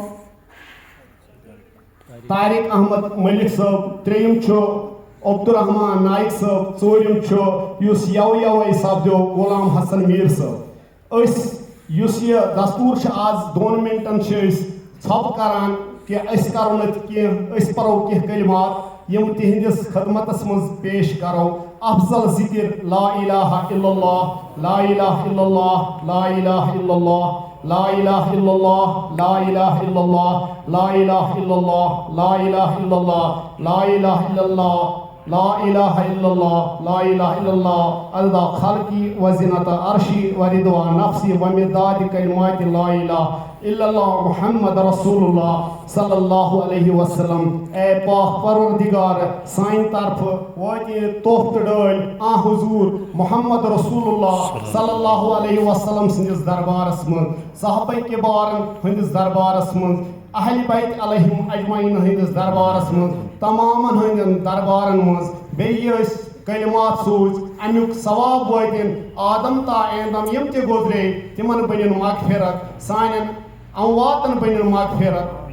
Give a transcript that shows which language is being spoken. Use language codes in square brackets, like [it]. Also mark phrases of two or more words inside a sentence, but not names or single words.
[ks] طارق احمد ملک صٲب ترٛیٚیِم چھُ عبدالرحمان نایک صٲب ژوٗرِم چھُ یُس یوَے سپدیو غلام حسن میٖر صٲب یُس یہِ دستوٗر چھُ آز 2 مِنٹن چھِ أسۍ ژھۄپہٕ کران کہ أسۍ کرو نہٕ کینٛہہ أسۍ پرو کینٛہہ کلمات یِم تِہنٛدِس خدمتس منٛز پیش کرو افضل [ar] ذکر لا الہ الا اللہ لا الہ الا اللہ لا الہ الا اللہ لا الہ الا اللہ لا الہ الا اللہ لا الہ الا اللہ لا الہ الا اللہ لا الہ الا اللہ لا الہ الا اللہ لا الہ الا اللہ عدد خلقی و زینت عرشی و رضا نفسی و مداد کلمات لا الہ الا اللہ محمد رسول اللہ صلی اللہ علیہ وسلم [ks] اے پاک پروردگار سائن طرف واجی تحفت ڈال آ حضور [ar] محمد رسول اللہ صلی اللہ علیہ وسلم [ks] سندس دربارس من صحابہ کبارن ہندس دربارس من [ar] اہل بیت علیہم اجمعین [ks] ہندس دربارس من تمامن ہندن دربارن من بیٚیہِ کلمات سوز امیُک ثواب واتن آدم تا ایندم یم تہِ گزرے تمن بنن مغفرت سانٮ۪ن امواتن بنن مغفرت